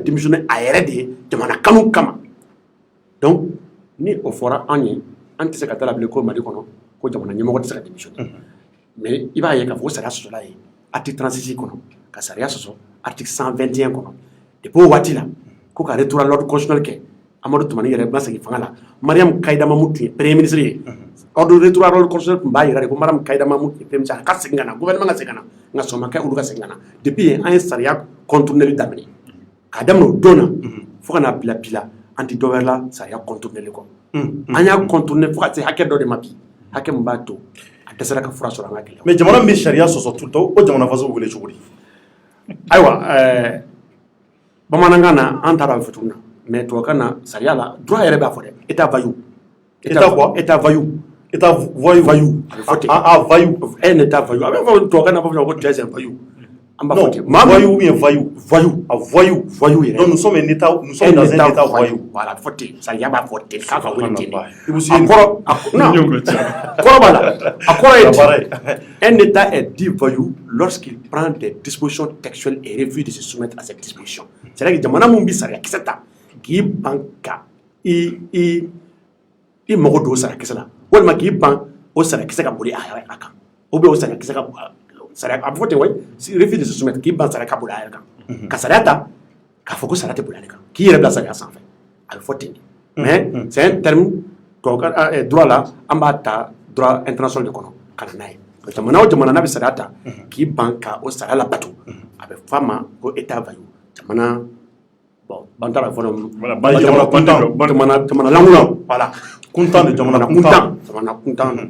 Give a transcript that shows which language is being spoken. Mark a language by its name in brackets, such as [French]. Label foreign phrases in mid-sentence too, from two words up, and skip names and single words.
[Bambara] démissionner a yɛrɛ de ye jamana kanu kama donc ni o fɔra an ye an tɛ se ka taa la bilen ko Mali kɔnɔ ko jamana ɲɛmɔgɔ tɛ se ka démissionner mais i b'a ye k'a fɔ ko sariya sɔsɔla ye article 36 kɔnɔ ka sariya sɔsɔ article 121 kɔnɔ depuis o waati la ko ka [French] retour à l'ordre constitutionnel [Bambara] kɛ Amadu Tumani yɛrɛ ma segin fanga la Mariam Kayida Mamu tun ye [French] premier ministre [Bambara] ye [French] ordre retour à l'ordre constitutionnel [Bambara] tun b'a yira de ko Mariam Kayida Mamu tun ye [French] premier ministre [Bambara] a ka segin ka na gouvernement ka segin ka na nka sɔn ma kɛ olu ka segin ka na depuis yen an ye sariya contourneli daminɛ k'a daminɛ o don na fo ka na bila bi la an tɛ dɔ wɛrɛ la sariya contourneli kɔ an y'a contourner fo ka se hakɛ dɔ de ma bi hakɛ min b'a to a dɛsɛra ka fura sɔrɔ an ka gɛlɛya mais jamana min bɛ sariya sɔsɔ [French] tout le temps [Bambara] o jamana faso wele cogo di ayiwa bamanankan na an taara a bɛ fɔ cogo min na mais tubabukan na sariya la droit yɛrɛ b'a fɔ dɛ [French] état vaillant état quoi état vaillant état voyou [Bambara] a bɛ fɔ ten [French] vaillant un état vaillant [Bambara] a bɛ fɔ tubabukan na a bɛ fɔ ko [French] tu es un vaillant [Bambara] an b'a fɔ ten [French] voyou ou bien vaillant [Bambara] voyou yɛrɛ [French] donc nous sommes dans un état voyou [Bambara] voilà a bɛ fɔ ten sariya b'a fɔ ten k'a ka wele ten de kɔrɔ b'a la a kɔrɔ ye ten [French] un état est dit voyou lorsqu'il prend des dispositions textuelles et refuse de se soumettre à cette disposition c'est-à-dire que [Bambara] jamana mun bɛ sariya kisɛ ta k'i ban ka i mago don o sarakisɛ la walima k'i ban o sarakisɛ ka boli a kan [French] ou bien [Bambara] o sarakisɛ ka sariya a bɛ fɔ ten wayi [French] refuse de se soumettre [Bambara] k'i ban sariya ka boli a yɛrɛ kan ka sariya ta k'a fɔ ko sariya tɛ boli ale kan k'i yɛrɛ bila sariya sanfɛ a bɛ fɔ ten [French] mais c'est un terme droit là [Bambara] an b'a ta [French] droit international [Bambara] de kɔnɔ ka na n'a ye jamana o jamana n'a bɛ sariya ta k'i ban ka o sariya labato a bɛ fɔ a ma ko [French] état vaillant [Bambara] jamana bon ban t'a la fɔlɔ jamana lankolon voilà kuntan de jamana kuntan